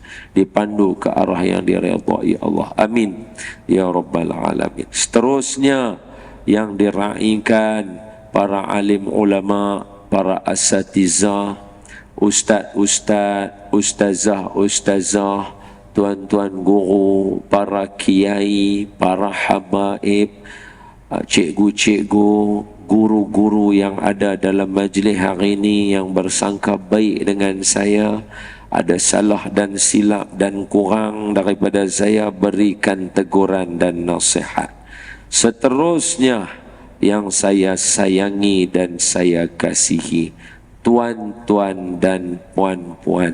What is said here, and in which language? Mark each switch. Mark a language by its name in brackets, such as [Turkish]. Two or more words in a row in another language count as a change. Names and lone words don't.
[Malay] Dipandu ke arah yang diredai Allah. [Arabic] Amin ya rabbal alamin. [Malay] Seterusnya yang diraikan para alim ulama, para asatizah, ustaz-ustaz, ustazah, tuan-tuan guru, para kiai, para habaib, cikgu-cikgu, guru-guru yang ada dalam majlis hari ini yang bersangka baik dengan saya. Ada salah dan silap dan kurang daripada saya, berikan teguran dan nasihat. Seterusnya yang saya sayangi dan saya kasihi, tuan-tuan dan puan-puan,